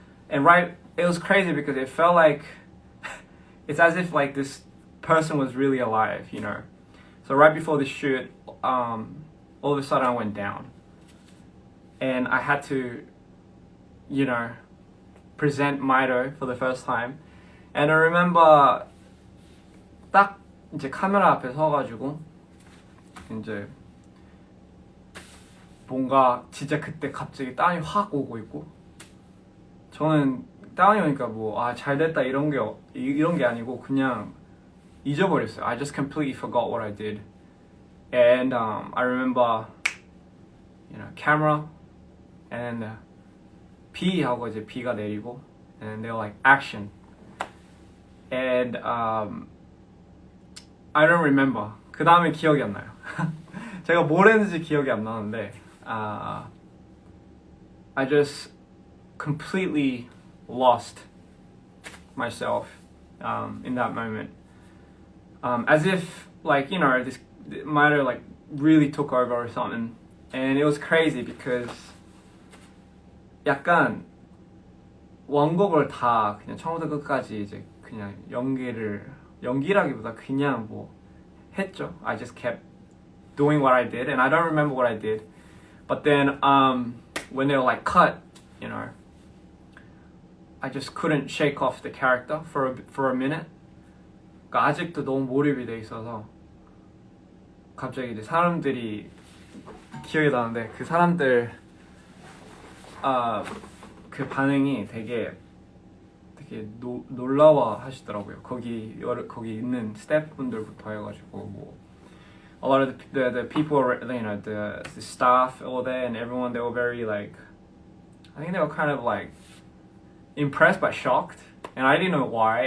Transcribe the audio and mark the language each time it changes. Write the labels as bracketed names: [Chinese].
[English] And it was crazy because it felt like it's as if like this person was really alive, you know. So right before the shoot, all of a sudden I went down, and I had to, you know, present Mito for the first time. And I remember [Korean] 딱 이제 카메라 앞에 서가지고 이제 뭔가 진짜 그때 갑자기 땀이 확 오고 있고, 저는 땀이 오니까 뭐 잘 됐다 이런 게 아니고 그냥 잊어버렸어요. [English] I just completely forgot what I did. And I remember, you know, camera and [Korean] 비 하고 이제 비가 내리고, [English] and they were like action. And I don't remember. [Korean] 그 다음에 기억이 안 나요. 제가 뭘 했는지 기억이 안 나는데 [English] I just completely lost myself in that moment. As if like, you know, this might have like really took over or something. And it was crazy because [Korean] 약간 원곡을 다 그냥 처음부터 끝까지 이제 그냥 연기라기보다 그냥 뭐 했죠. [English] I just kept doing what I did, and I don't remember what I did. But then when they were like cut, you know, I just couldn't shake off the character for a minute. [Korean] 그러니까 아직도 너무 몰입이 돼 있어서 갑자기 이제 사람들이 기억이 나는데, 그 사람들 그 반응이 되게 놀라워 하시더라고요. 거기 있는 스태프분들부터 해가지고 뭐 [English] a lot of the people, you know, the staff all there and everyone, they were very like, I think they were kind of like impressed but shocked, and I didn't know why.